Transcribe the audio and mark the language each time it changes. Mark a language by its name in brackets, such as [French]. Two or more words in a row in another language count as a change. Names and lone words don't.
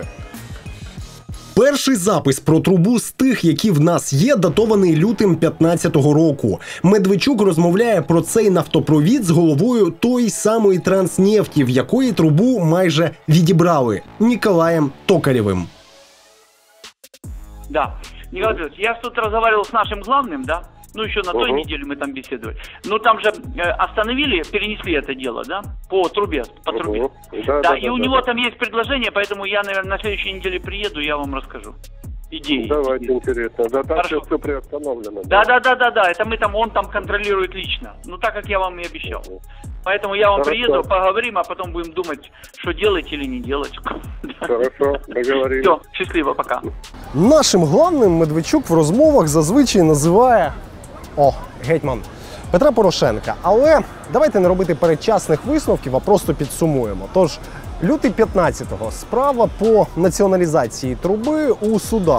[Ukrainian] Перший запис про трубу з тих, які в нас є, датований лютим 15-го року. Медведчук розмовляє про цей нафтопровід з головою тої самої Транснефті, в якої трубу майже відібрали – Ніколаєм Токарєвим. [Russian] Да. Николай Петрович, я тут разговаривал с нашим главным, да? Ну, еще на той неделе мы там беседовали. Но там же остановили, перенесли это дело, да? По трубе, по трубе. Да, и у него там есть предложение, поэтому я, наверное, на следующей неделе приеду, я вам расскажу. Идеи. Давайте, интересно. Да, там все приостановлено. Да. Это мы там, он там контролирует лично. Ну, так как я вам и обещал. Поэтому я вам приеду, поговорим, а потом будем думать, что делать или не делать. Хорошо, договорились. Все, счастливо, пока. [Ukrainian] Нашим главним Медведчук в розмовах зазвичай називає гетьман Петра Порошенка. Але давайте не робити передчасних висновків, а просто підсумуємо. Тож, лютий 15-го справа по націоналізації труби у судах.